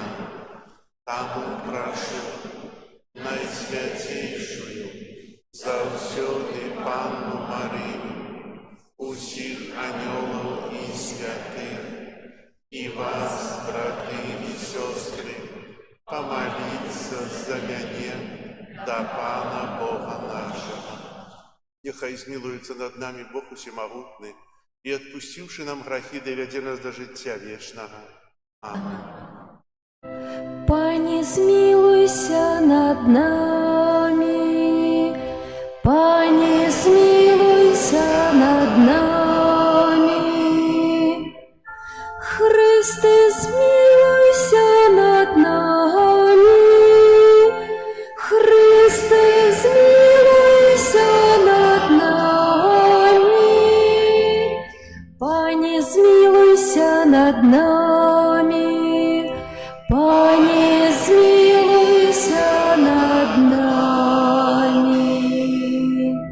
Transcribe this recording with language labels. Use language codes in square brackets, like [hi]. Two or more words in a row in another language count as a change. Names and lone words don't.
[be] Таму прашу Найсвяцейшую заўсёды Панну Марыю, усіх анёлаў і святых, і вас, браты і сёстры, помоліться за мяне да Пана Бога нашего. Нехай змілуецца над намі Бог усемагутны і, адпусціўшы нам грахі, давядзе нас да жыцця вечнага. [uk] Амин. Пане, змилуйся над нами, Пане, змилуйся над нами, Христе, змилуйся над нами, Христе, змилуйся над нами, Пане, змилуйся над нами, Пане, змилуйся над нами.